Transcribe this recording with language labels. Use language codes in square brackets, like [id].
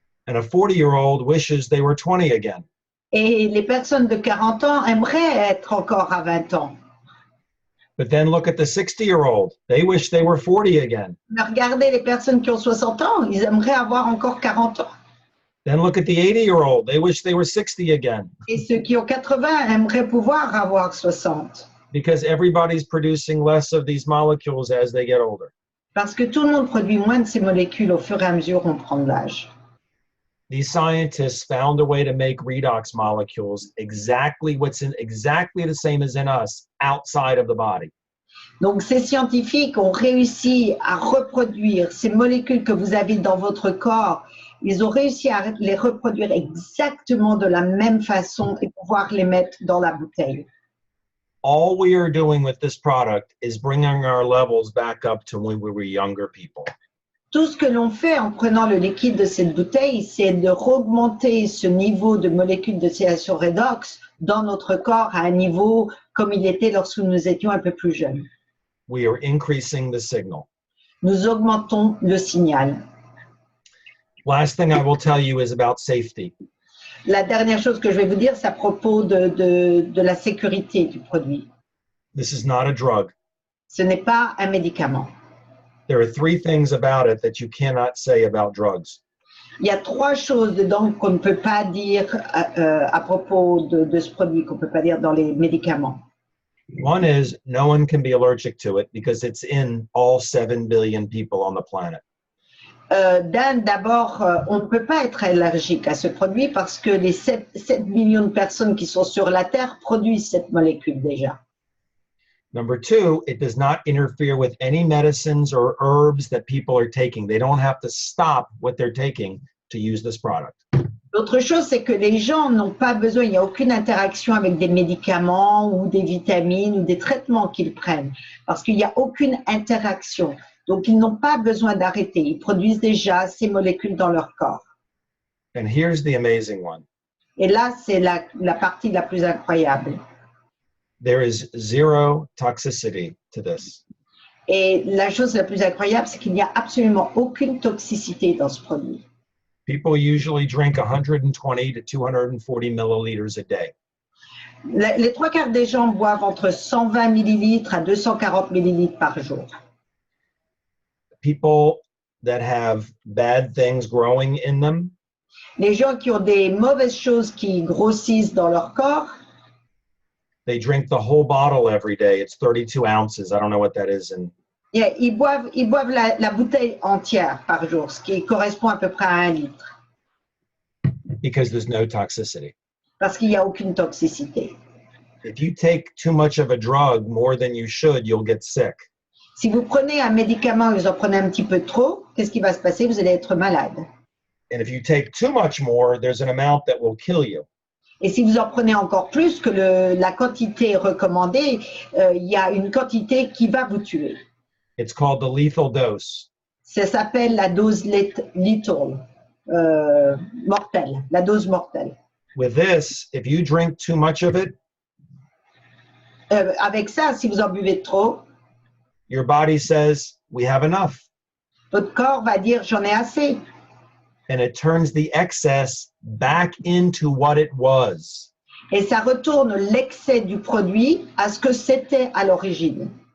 [en] And a 40-year-old wishes they were 20 again. [fr] Et les personnes de 40 ans aimeraient être encore à 20 ans. [en] But then look at the 60-year-old. They wish they were 40 again. [fr] Mais regardez les personnes qui ont 60 ans, ils aimeraient avoir encore 40 ans. [en] Then look at the 80-year-old. They wish they were 60 again. [fr] Et ceux qui ont 80 aimeraient pouvoir avoir 60. [en] Because everybody's producing less of these molecules as they get older. [fr] Parce que tout le monde produit moins de ces molécules au fur et à mesure où on prend de l'âge. [en] These scientists found a way to make redox molecules exactly the same as in us, outside of the body. [fr] Donc ces scientifiques ont réussi à reproduire ces molécules que vous avez dans votre corps. Ils ont réussi à les reproduire exactement de la même façon et pouvoir les mettre dans la bouteille. [en] All we are doing with this product is bringing our levels back up to when we were younger people. [fr] Tout ce que l'on fait en prenant le liquide de cette bouteille, c'est de augmenter ce niveau de molécules d'oxydation redox dans notre corps à un niveau comme il était lorsque nous étions un peu plus jeunes. [en] We are increasing the signal. [fr] Nous augmentons le signal. [en] Last thing I will tell you is about safety. [fr] La dernière chose que je vais vous dire, c'est à propos de la sécurité du produit. [en] This is not a drug. [fr] Ce n'est pas un médicament. [en] There are 3 things about it that you cannot say about drugs. [fr] Il y a 3 choses dedans qu'on ne peut pas dire à propos de ce produit, qu'on ne peut pas dire dans les médicaments. [en] One is no one can be allergic to it because it's in all 7 billion people on the planet. [fr] D'abord, on ne peut pas être allergique à ce produit parce que les 7 millions de personnes qui sont sur la Terre produisent cette molécule déjà. [en] Number 2, it does not interfere with any medicines or herbs that people are taking. They don't have to stop what they're taking to use this product. [fr] L'autre chose, c'est que les gens n'ont pas besoin, il n'y a aucune interaction avec des médicaments ou des vitamines ou des traitements qu'ils prennent, parce qu'il n'y a aucune interaction. Donc, ils n'ont pas besoin d'arrêter. Ils produisent déjà ces molécules dans leur corps. [en] And here's the amazing one. [fr] Et là, c'est la partie la plus incroyable. [en] There is 0 toxicity to this. [fr] Et la chose la plus incroyable, c'est qu'il n'y a absolument aucune toxicité dans ce produit. [en] People usually drink 120 to 240 milliliters a day. [fr] Les 3/4 des gens boivent entre 120 millilitres à 240 millilitres par jour. [en] People that have bad things growing in them, [fr] Les gens qui ont des mauvaises choses qui grossissent dans leur corps, [en] they drink the whole bottle every day. It's 32 ounces. I don't know what that is in. [fr] ils boivent la bouteille entière par jour, ce qui correspond à peu près à 1 litre, [en] Because there's no toxicity. [fr] parce qu'il n'y a aucune toxicité. [en] If you take too much of a drug more than you should, you'll get sick. [fr] Si vous prenez un médicament et vous en prenez un petit peu trop, qu'est-ce qui va se passer? Vous allez être malade. [en] And if you take too much more, there's an amount that will kill you. [fr] Et si vous en prenez encore plus que la quantité recommandée, il y a une quantité qui va vous tuer. [en] It's called the lethal dose. [fr] Ça s'appelle la dose lethal, mortelle, la dose mortelle. [en] With this, if you drink too much of it, [fr] Avec ça, si vous en buvez trop, [en] your body says, we have enough. [fr] votre corps va dire j'en ai assez. [en] And it turns the excess back into what it was. [fr] Et ça retourne l'excès du produit à ce que c'était à l'origine.